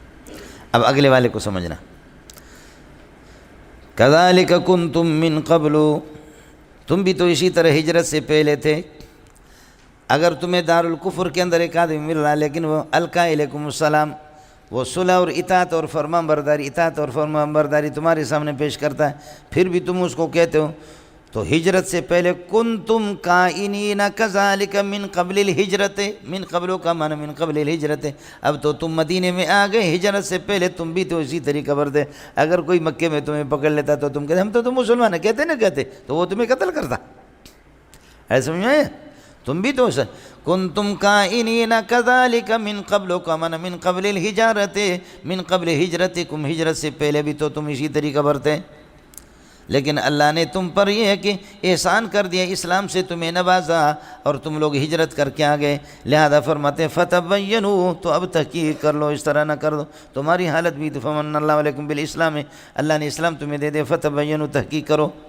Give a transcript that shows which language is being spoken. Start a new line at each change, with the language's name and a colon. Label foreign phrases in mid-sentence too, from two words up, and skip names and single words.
Urdu: اب اگلے والے کو سمجھنا،
Arabic: کذالک کنتم من قبل،
Urdu: تم بھی تو اسی طرح ہجرت سے پہلے تھے۔ اگر تمہیں دارالکفر کے اندر ایک آدمی مل رہا لیکن وہ
Arabic: القا علیکم السلام،
Urdu: وہ صلح اور اطاعت اور فرمان برداری تمہارے سامنے پیش کرتا ہے، پھر بھی تم اس کو کہتے ہو، تو ہجرت سے پہلے
Arabic: کنتم کائنین کذالک من قبل الہجرت، من قبل
Urdu: کا معنی
Arabic: من قبل الہجرت،
Urdu: اب تو تم مدینے میں آ گئے، ہجرت سے پہلے تم بھی تو اسی طریقہ برتے۔ اگر کوئی مکے میں تمہیں پکڑ لیتا تو تم کہتے ہم تو مسلمان ہیں، کہتے نہ کہتے تو وہ تمہیں قتل کرتا، ایسا سمجھ میں آیا؟ تم بھی تو
Arabic: کنتم کائنین کذالک من قبل
Urdu: کا معنی
Arabic: من قبل الہجرت، من قبل ہجرتکم،
Urdu: ہجرت سے پہلے بھی تو تم اسی طریقہ برتے، لیکن اللہ نے تم پر یہ ہے کہ احسان کر دیا، اسلام سے تمہیں نوازا اور تم لوگ ہجرت کر کے آ گئے، لہذا فرماتے ہیں فتبینوا، تو اب تحقیق کر لو، اس طرح نہ کر دو، تمہاری حالت بھی تو
Arabic: فمن اللہ علیکم بالاسلام
Urdu: ہے، اللہ نے اسلام تمہیں دے دے، فتبینوا، تحقیق کرو۔